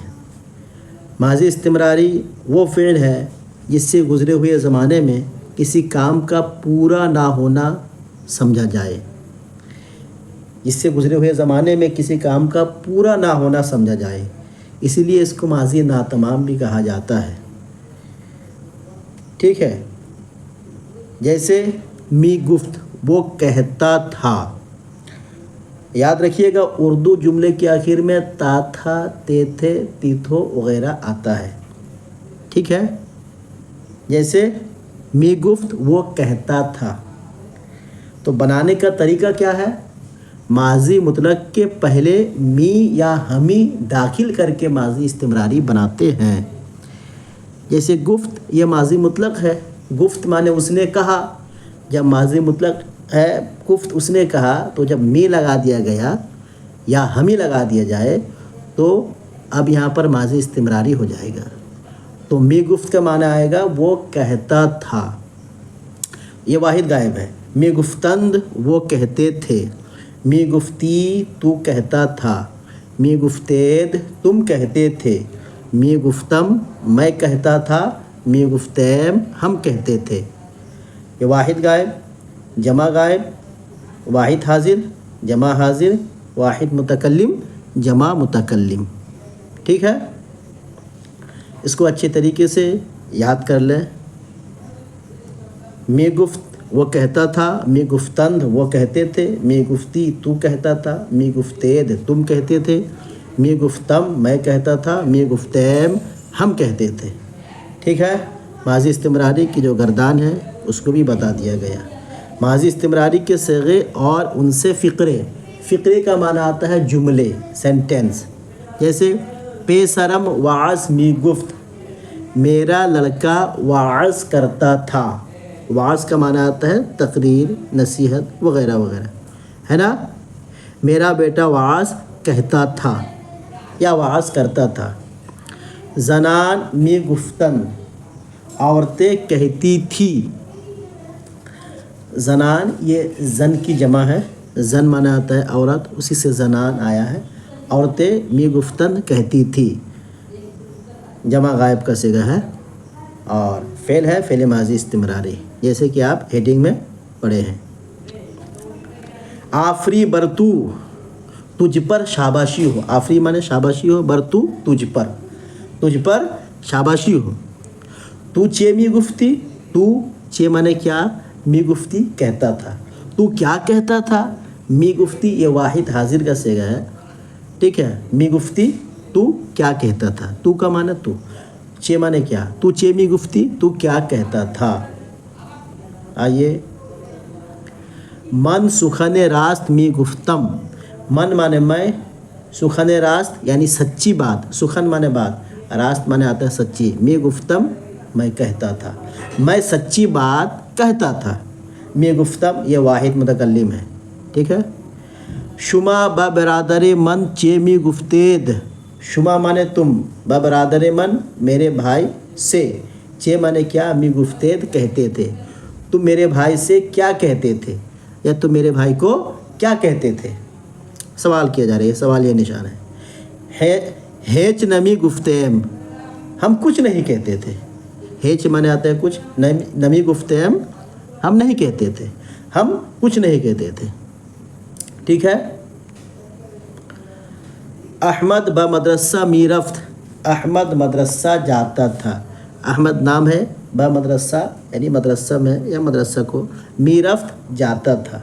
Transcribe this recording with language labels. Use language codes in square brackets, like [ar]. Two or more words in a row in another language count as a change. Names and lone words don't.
[ur] ماضی استمراری وہ فعل ہے جس سے گزرے ہوئے زمانے میں کسی کام کا پورا نہ ہونا سمجھا جائے، جس سے گزرے ہوئے زمانے میں کسی کام کا پورا نہ ہونا سمجھا جائے، اسی لیے اس کو ماضی ناتمام بھی کہا جاتا ہے۔ ٹھیک ہے، جیسے [fa] می گفت، [ur] وہ کہتا تھا۔ یاد رکھیے گا اردو جملے کے آخر میں تا تھا، تے تھے، تی تھو وغیرہ آتا ہے۔ ٹھیک ہے، جیسے [fa] می گفت [ur] وہ کہتا تھا۔ تو بنانے کا طریقہ کیا ہے؟ ماضی مطلق کے پہلے می یا ہمی داخل کر کے ماضی استمراری بناتے ہیں۔ جیسے گفت، یہ ماضی مطلق ہے، گفت مانے اس نے کہا۔ جب ماضی مطلق ہے گفت اس نے کہا، تو جب می لگا دیا گیا یا ہمی لگا دیا جائے تو اب یہاں پر ماضی استمراری ہو جائے گا۔ تو [fa] می گفت [ur] کا معنی آئے گا وہ کہتا تھا، یہ واحد غائب ہے۔ [fa] می گفتند [ur] وہ کہتے تھے، [fa] می گفتی [ur] تو کہتا تھا، [fa] می گفتید [ur] تم کہتے تھے، [fa] می گفتم [ur] میں کہتا تھا، [fa] می گفتیم [ur] ہم کہتے تھے۔ یہ واحد غائب، جمع غائب، واحد حاضر، جمع حاضر، واحد متکلم، جمع متکلم۔ ٹھیک ہے، اس کو اچھے طریقے سے یاد کر لیں۔ [fa] می گفت [ur] وہ کہتا تھا، [fa] می گفتند [ur] وہ کہتے تھے، [fa] می گفتی [ur] تو کہتا تھا، [fa] می گفتید [ur] تم کہتے تھے، [fa] می گفتم [ur] میں کہتا تھا، [fa] می گفتیم [ur] ہم کہتے تھے۔ ٹھیک ہے، ماضی استمراری کی جو گردان ہے اس کو بھی بتا دیا گیا۔ ماضی استمراری کے صیغے اور ان سے فقرے۔ فقرے کا معنی آتا ہے جملے، سینٹینس۔ [fa] جیسے پیسرم وعظ می گفت، [ur] میرا لڑکا وعظ کرتا تھا۔ وعظ کا معنی آتا ہے تقریر، نصیحت وغیرہ وغیرہ، ہے نا۔ میرا بیٹا وعظ کہتا تھا یا وعظ کرتا تھا۔ [fa] زنان می گفتن، [ur] عورتیں کہتی تھی۔ زنان یہ زن کی جمع ہے، زن معنی آتا ہے عورت، اسی سے زنان آیا ہے۔ عورتیں [fa] می گفتن [ur] کہتی تھی، جمع غائب کا صیغہ ہے اور فعل ہے فعل ماضی استمراری، جیسے کہ آپ ہیڈنگ میں پڑھے ہیں۔ [fa] آفری برتو، [ur] تجھ پر شاباشی ہو۔ آفری معنی شاباشی ہو، برتو تجھ پر شاباشی ہو۔ [fa] تو چے می گفتی، تو چے [ur] معنی کیا، [fa] می گفتی [ur] کہتا تھا۔ تو کیا کہتا تھا، [fa] می گفتی [ur] یہ واحد حاضر کا صیغہ ہے۔ ٹھیک ہے، [fa] می گفتی [ur] تو کیا کہتا تھا، تو کا معنی تو، چے معنی کیا، [fa] تو چے می گفتی [ur] تو کیا کہتا تھا۔ آئیے، [fa] من سخن راست می گفتم۔ [ur] من معنی میں، [fa] سخن راست [ur] یعنی سچی بات، سخن معنی بات، راست معنی آتا ہے سچی۔ [fa] می گفتم [ur] میں کہتا تھا، میں سچی بات کہتا تھا۔ [fa] می گفتم [ur] یہ واحد متکلم ہے۔ ٹھیک ہے، [fa] شما با برادر من چے می گفتید۔ [ur] شما مانے تم، [fa] با برادر من [ur] میرے بھائی سے، چے مانے کیا، [fa] می گفتید [ur] کہتے تھے، تم میرے بھائی سے کیا کہتے تھے یا تم میرے بھائی کو کیا کہتے تھے۔ سوال کیا جا رہا ہے، سوال یہ نشان ہے۔ [fa] ہیچ نمی گفتیم، [ur] ہم کچھ نہیں کہتے تھے۔ ہیچ مانے آتا ہے کچھ، [fa] نمی گفتیم [ur] ہم نہیں کہتے تھے، ہم کچھ نہیں کہتے تھے۔ ٹھیک ہے، احمد [fa] با مدرسہ می رفت، [ur] احمد مدرسہ جاتا تھا۔ احمد نام ہے، [fa] با مدرسہ [ur] یعنی مدرسہ میں یا مدرسہ کو، [fa] می رفت [ur] جاتا تھا۔